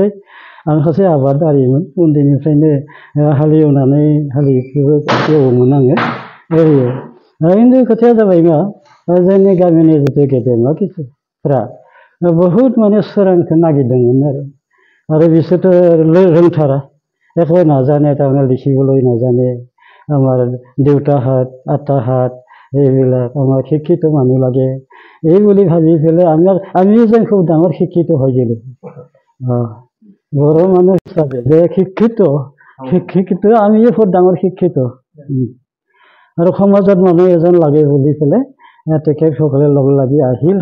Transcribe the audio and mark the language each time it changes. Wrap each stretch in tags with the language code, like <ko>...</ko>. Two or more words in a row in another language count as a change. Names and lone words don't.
<brx>आं सासे आबादारिमोन उन्दैनिफ्रायनो हालेवनानै हालिखौबो एवोमोन आङो ओरैनो। खिन्थु खोथाया जाबाय मा जोंनि गामिनि जिथु गेदेमा किसुफ्रा बहुद माने सोरांखौ नागिरदोंमोन आरो बिसोरथ' रोंथारा</brx> <as>একো নাজানে তাৰমানে লিখিবলৈ নাজানে। আমাৰ দেউতাহঁত আটাহঁত এইবিলাক আমাৰ শিক্ষিত মানুহ লাগে এই বুলি ভাবি পেলাই আমি যেন খুব ডাঙৰ শিক্ষিত হৈ গ'লোঁ। बर' মানুহ হিচাপে যে শিক্ষিত আমিয়ে বহুত ডাঙৰ শিক্ষিত আৰু সমাজত মানুহ এজন লাগে বুলি পেলাই তেখেতসকলে লগ লাগি আহিল।</as>